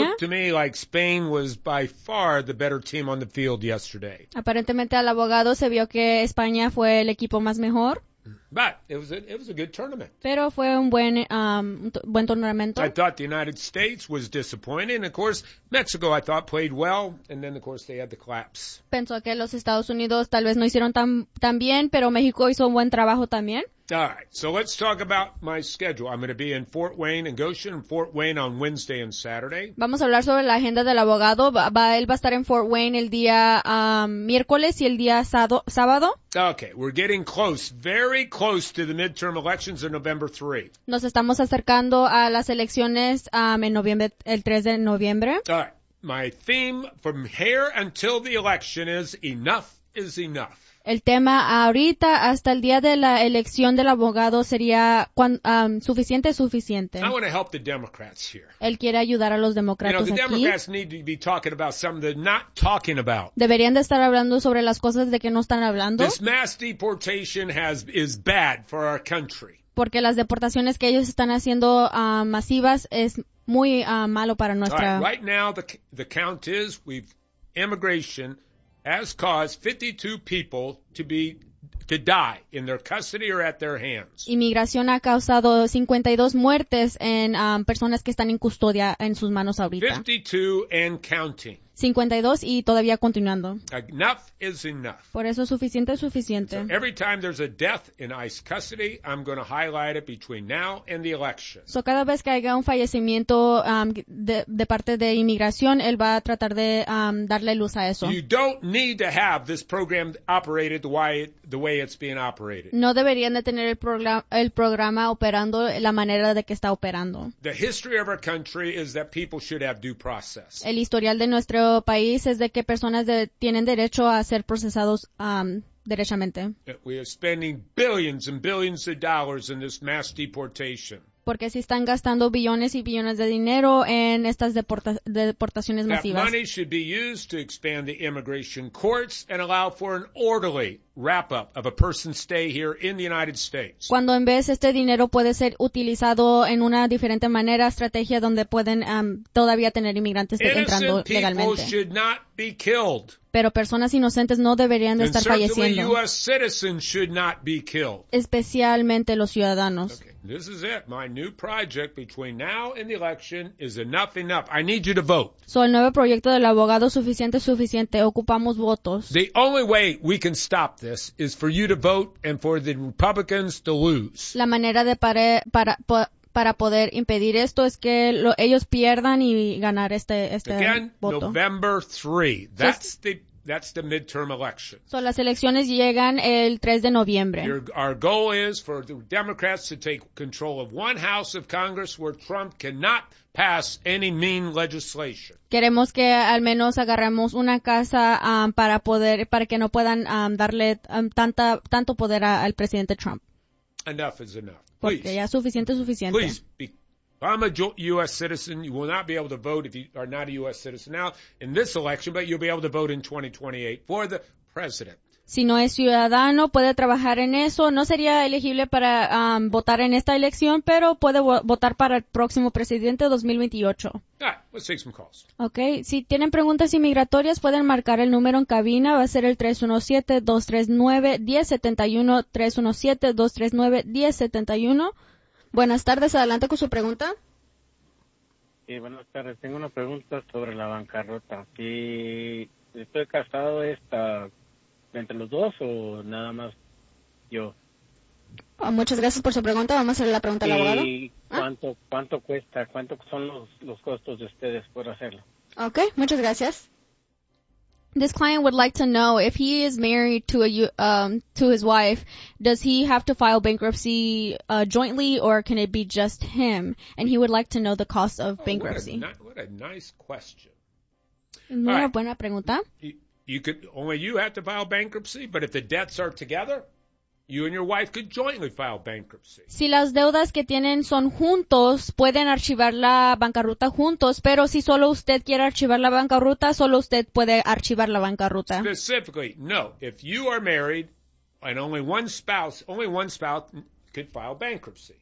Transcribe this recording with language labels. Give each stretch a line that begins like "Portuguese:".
English: It looked to me like Spain was by far the better team on the field yesterday.
Spanish: Aparentemente al abogado se vio que España fue el equipo más mejor.
English: But it was a good tournament.
Spanish: Pero fue un buen buen torneo.
English: I thought the United States was disappointing. Of course, Mexico I thought played well, and then of course they had the collapse.
Spanish: Pensó que los Estados Unidos tal vez no hicieron tan bien, pero México hizo un buen trabajo también.
English: All right, so let's talk about my schedule. I'm going to be in Fort Wayne and Goshen, Fort Wayne on Wednesday and Saturday.
Spanish: Vamos a hablar sobre la agenda del abogado. Él va a estar en Fort Wayne el día miércoles y el día sábado.
English: Okay, we're getting close, very close to the midterm elections on November 3.
Spanish: Nos estamos acercando a las elecciones en noviembre, el 3 de noviembre.
English: All right, my theme from here until the election is enough is enough.
Spanish: El tema ahorita hasta el día de la elección del abogado sería suficiente, suficiente.
English: I want to help the Democrats here.
Spanish: Él quiere ayudar a los demócratas aquí.
English: You know, the Democrats need to be talking about something they're not talking about.
Spanish: Deberían de estar hablando sobre las cosas de que no están hablando.
English: This mass deportation is bad for our country.
Spanish: Porque las deportaciones que ellos están haciendo masivas es muy malo para nuestra.
English: All right, right now the count is we've immigration has caused 52 people to die in their custody or at their hands.
Spanish: Inmigración ha causado 52 muertes en personas que están en custodia en sus manos ahorita.
English: 52 and counting.
Spanish: 52 y todavía continuando.
English: Enough is enough.
Spanish: Por eso suficiente es suficiente.
English: So every time there's a death in ICE custody, I'm going to highlight it between now and the election.
Spanish: So cada vez que haya un fallecimiento de parte de inmigración, él va a tratar de darle luz a eso.
English: You don't need to have this program operated the way it's being operated.
Spanish: No deberían de tener el programa operando la manera de que está operando.
English: The history of our country is that people should have due process.
Spanish: El historial de nuestro país es de que personas tienen derecho a ser procesados derechamente.
English: We are spending billions and billions of dollars in this mass deportation.
Spanish: Porque si están gastando billones y billones de dinero en estas deportaciones masivas.
English: That money should be used to expand the immigration courts and allow for an orderly wrap up of a person's stay here in the United States.
Spanish: Cuando en vez este dinero puede ser utilizado en una diferente manera, estrategia donde pueden todavía tener inmigrantes entrando legalmente.
English: People should not be killed.
Spanish: Pero personas inocentes no deberían de estar falleciendo.
English: And certainly U.S. citizens should not be killed.
Spanish: Especialmente los ciudadanos.
English: Okay. This is it. My new project between now and the election is enough, enough. I need you to vote.
Spanish: So el nuevo proyecto del abogado suficiente, suficiente. Ocupamos votos.
English: The only way we can stop this is for you to vote and for the Republicans to lose.
Spanish: La manera de para poder impedir esto es que ellos pierdan y ganar este
English: Again,
Spanish: voto.
English: Again, November 3. That's the midterm election.
Spanish: So las elecciones llegan el 3 de noviembre.
English: Our goal is for the Democrats to take control of one house of Congress where Trump cannot pass any mean legislation.
Spanish: Queremos que al menos agarremos una casa para que no puedan darle tanto poder al presidente Trump.
English: Enough is enough. Please.
Spanish: Porque ya suficiente, suficiente.
English: Please. I'm a U.S. citizen. You will not be able to vote if you are not a U.S. citizen now in this election, but you'll be able to vote in 2028 for the president.
Spanish: Si no es ciudadano, puede trabajar en eso. No sería elegible para votar en esta elección, pero puede votar para el próximo presidente 2028.
English: All right, let's take some calls. Okay.
Spanish: Si tienen preguntas inmigratorias, pueden marcar el número en cabina. Va a ser el 317-239-1071, 317-239-1071. Buenas tardes, adelante con su pregunta. Sí, buenas tardes. Tengo una pregunta sobre la bancarrota. Si estoy casado, ¿está entre los dos o nada más yo? Muchas gracias por su pregunta. Vamos a hacer la pregunta al abogado. ¿Y cuánto cuesta? ¿Cuánto son los costos de ustedes por hacerlo? Ok, muchas gracias.
English: This client would like to know if he is married to his wife, does he have to file bankruptcy jointly, or can it be just him? And he would like to know the cost of bankruptcy. What a nice question.
Spanish: Buena pregunta.
English: You have to file bankruptcy, but if the debts are together, you and your wife could jointly file bankruptcy.
Spanish: Si las deudas que tienen son juntos, pueden archivar la bancarrota juntos, pero si solo usted quiere archivar la bancarrota, solo usted puede archivar la bancarrota.
English: Specifically, no. If you are married and only one spouse could file bankruptcy.